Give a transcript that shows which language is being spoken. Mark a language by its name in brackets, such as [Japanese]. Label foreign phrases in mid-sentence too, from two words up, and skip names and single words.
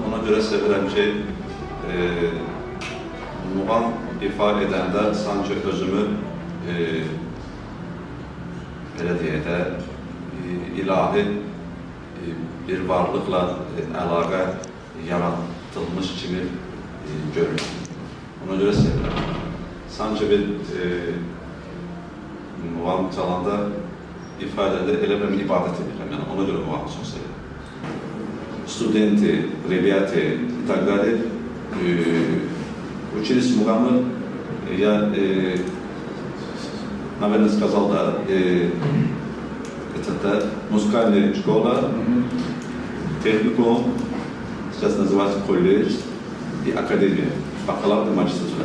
[Azerbaijani] görə sevirəm ki, muğam ifa edəndə sanki özümü belə deyək də, ilahi bir varlıqla əlaqə yaratılmış kimi görürəm. Ona görə sevirəm. Sanki bir muğam çalanda ifadədə elə bir ibadət edirəm. Yəni, ona görə muğamı çox sevirəm. [Russian] Studenti, rебята и так далее учились мугамы. Я, наверное, сказал, да, это музыкальная школа, техникум, сейчас называется колледж и академия, бакалавр и магистратура.